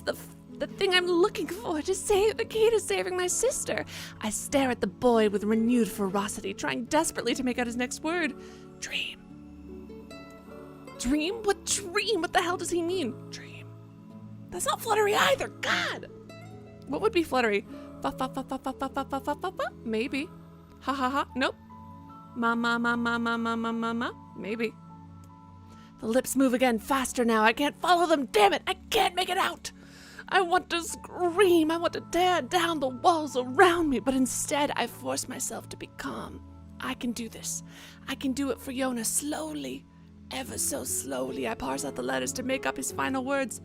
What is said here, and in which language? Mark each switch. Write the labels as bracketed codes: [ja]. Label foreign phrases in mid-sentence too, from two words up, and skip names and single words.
[en] The thing I'm looking for to save the key to saving my sister. I stare at the boy with renewed ferocity, trying desperately to make out his next word. Dream. Dream? What dream? What the hell does he mean? Dream. That's not fluttery either. God. What would be fluttery? Fa fa fa fa fa fa fa fa fa fa fa? Maybe. Ha ha ha. Nope. Ma ma ma ma ma ma ma ma ma. Maybe. The lips move again, faster now. I can't follow them. Damn it. I can't make it out. I want to scream. I want to tear down the walls around me, but instead I force myself to be calm. I can do this. I can do it for Yonah slowly. Ever so slowly, I parse out the letters to make up his final words.